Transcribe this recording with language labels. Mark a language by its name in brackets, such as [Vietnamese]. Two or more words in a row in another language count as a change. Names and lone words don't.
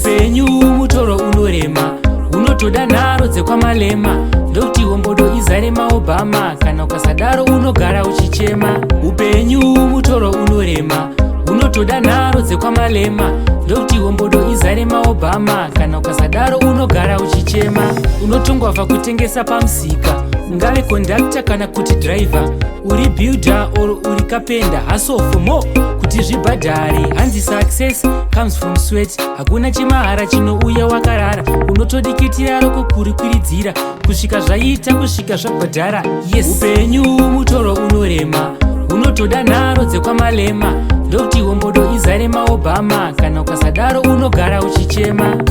[Shona] Upenyu mutoro unorema, unotoda nharo dzekwaMalema, ndokuti hombodo izare maObama, kana ukasadaro unogara uchichema. Upenyu mutoro unorema, unotoda nharo dzekwaMalema, ndokuti hombodo izare maObama, kana ukasadaro unogara uchichema. Unotongwa kutengesa pamusika, ungave kondakta kana kuti dhiraivha. Uri builder or uri carpenter, [English] hustle for more [Shona] kuti zvibhadhare. Hanzi [English] success comes from sweat. [Shona] Hakuna chemahara chinouya wakarara. Unotodikitira roko kurikwiridzira. Kusvika zvaita, kusvika zvabhadhara. Yes. Upenyu mutoro unorema. Unotoda nharo dzekwamalema. Ndokuti hombodo izare maObama. Kana ukasadaro unogara uchichema.